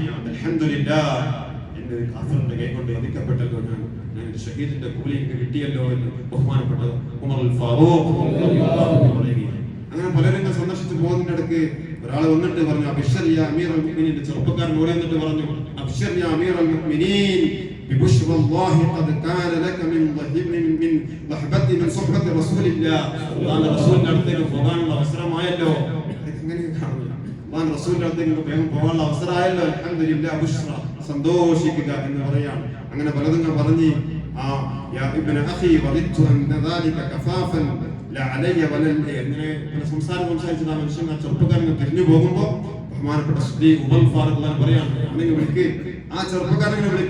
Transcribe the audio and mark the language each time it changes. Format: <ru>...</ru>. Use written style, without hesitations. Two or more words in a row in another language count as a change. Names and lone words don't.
<ml>അൽഹംദുലില്ലാഹ്, എന്റെ കാഫിറിന്റെ കൈ കൊണ്ട് വധിക്കപ്പെട്ടല്ലോ, ഞാൻ ഷഹീദിന്റെ കൂലി എനിക്ക് കിട്ടിയല്ലോ എന്ന് ബഹുമാനപ്പെട്ട ഉമർ അൽ ഫാറൂഖ് പറയുകയാണ്. അങ്ങനെ പലരും സന്ദർശിച്ചു പോകുന്നതിന്റെ ഇടയ്ക്ക് ഒരാൾ വന്നിട്ട് പറഞ്ഞു,</ml> <ar>أبشر يا أمير المؤمنين.</ar> <ml>ചെറുപ്പക്കാരൻ ഓടി വന്നിട്ട് പറഞ്ഞു,</ml> <ar>أبشر يا أمير المؤمنين ببشرى الله قد كان لك من ضحبة من صحبة رسول الله. قال رسول الله</ar> <ml>പോകാനുള്ള അവസരമായല്ലോ. റസൂലിന്റെ അടുത്തേക്ക് പോകാനുള്ള അവസരമായല്ലോ. അൽഹംദുലില്ലാഹ്, ബുശ്റ, സന്തോഷിക്കുക എന്ന് പറയാണ്. അങ്ങനെ പലതും പറഞ്ഞ്</ml> <ar>يا ابن أخي وددت أن ذلك كفافا لا علي ولا,</ar> <ml>അങ്ങനെ സംസാരിച്ച് ആ മനുഷ്യൻ ആ ചെറുപ്പക്കാരൻ തിരിഞ്ഞു പോകുമ്പോൾ ബഹുമാനപ്പെട്ട സിദ്ദീഖ് ഉമർ ഫാറൂഖ് പറയാണ്, അങ്ങനെ വിളിക്ക്, ആ ചെറുപ്പക്കാരനെ വിളിക്ക്.</ml>